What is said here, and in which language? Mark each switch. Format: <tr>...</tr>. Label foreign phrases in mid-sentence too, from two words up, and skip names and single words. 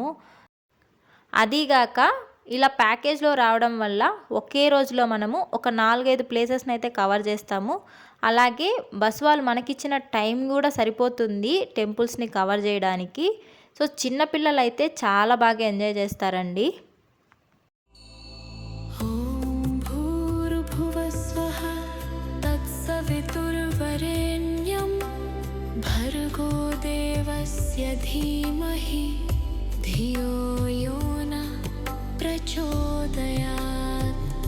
<te>అదీగాక ఇలా ప్యాకేజ్లో రావడం వల్ల ఒకే రోజులో మనము ఒక 4-5 ప్లేసెస్ని అయితే కవర్ చేస్తాము. అలాగే బస్ వాళ్ళు మనకిచ్చిన టైం కూడా సరిపోతుంది టెంపుల్స్ని కవర్ చేయడానికి. సో చిన్నపిల్లలు అయితే చాలా బాగా ఎంజాయ్ చేస్తారండి.</te> <sa>ॐ भूर्भुवस्वः तत्सवितुर्वरेण्यं भर्गो देवस्य धीमहि धियो यो न प्रचोदयात्।</sa>